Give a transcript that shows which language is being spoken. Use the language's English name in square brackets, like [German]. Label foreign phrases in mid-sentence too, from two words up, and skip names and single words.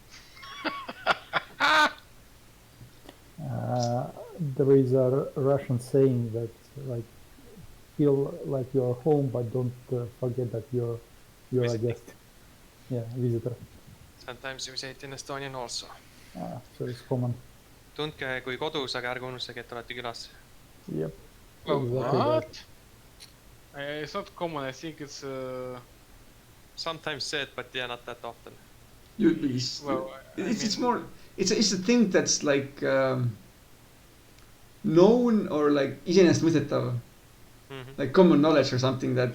[English] There is a Russian saying that, like, feel like you're home, but don't forget that you're a Visiting. guest. Yeah, visitor. Sometimes you say it in Estonian also. So it's common. [Estonian] Tundke kui kodus, aga ärge unustage, et olete külas. [English] Yep. Well, Exactly that. What? It's not common. I think it's Sometimes said, but yeah, not that often. well. It's more. It's a thing that's like known or like iseenesestmõistetav, like common knowledge or something that.